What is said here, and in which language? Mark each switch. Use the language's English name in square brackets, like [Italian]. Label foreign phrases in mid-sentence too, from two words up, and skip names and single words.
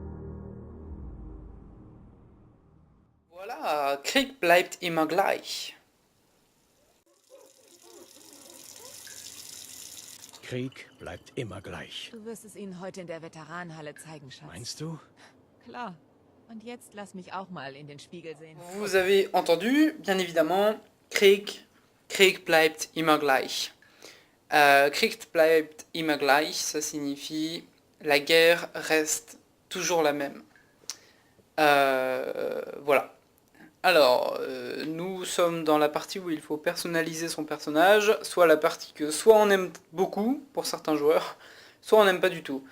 [German] Voilà, Krieg bleibt immer gleich. Krieg bleibt immer gleich. Du wirst es ihnen heute in der Veteranenhalle zeigen, Schatz. Meinst du? Klar. Und jetzt lass mich auch mal in den Spiegel sehen. [French] Vous avez entendu, bien évidemment, [German] Krieg bleibt immer gleich. Krieg bleibt immer gleich, [French] ça signifie la guerre reste toujours la même. Voilà. Alors, nous sommes dans la partie où il faut personnaliser son personnage, soit la partie que soit on aime beaucoup pour certains joueurs, soit on n'aime pas du tout.